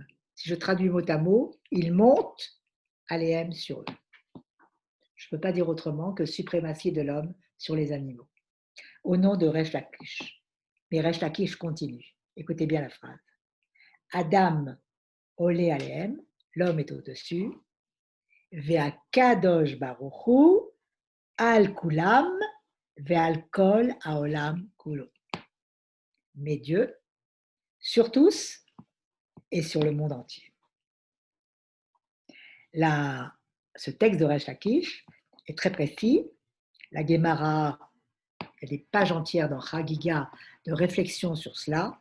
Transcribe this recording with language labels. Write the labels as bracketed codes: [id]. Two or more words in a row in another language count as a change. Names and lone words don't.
[fr] Si je traduis mot à mot, il monte Aleem sur eux. Je ne peux pas dire autrement que suprématie de l'homme sur les animaux. Au nom de Resh Lakish. Mais Resh Lakish continue. Écoutez bien la phrase. [he] אדם עולה עליהם, [fr] l'homme est au-dessus. [he] והקדוש ברוך הוא על כולם ועל כל העולם כולו. [fr] Mais Dieu, sur tous et sur le monde entier. Ce texte de Resh Lakish est très précis. La Gemara, il y a des pages entières dans Chagiga de réflexion sur cela.